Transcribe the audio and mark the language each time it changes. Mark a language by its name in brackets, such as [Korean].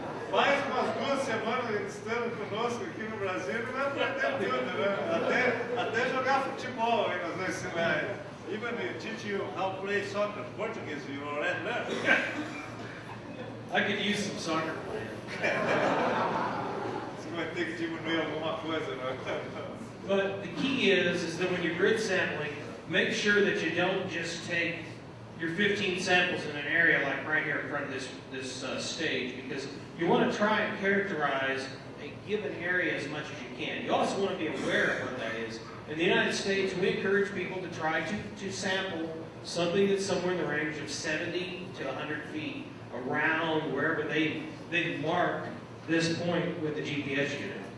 [Portuguese] Faz umas 2 semanas estando conosco aqui no Brasil, não vai aprender tudo, né? Até jogar futebol aí nós vamos ensinar. [English] Even teach you how to play soccer, Portuguese, you already learned. I could use some soccer playing. [Portuguese] Você vai ter que diminuir alguma coisa, né? [English] But the key is that when you're grid sampling, make sure that you don't just take your 15 samples in an area like right here in front of this stage, because you want to try and characterize a given area as much as you can. You also want to be aware of what that is. In the United States, we encourage people to try to sample something that's somewhere in the range of 70 to 100 feet around wherever they've marked this point with the GPS unit.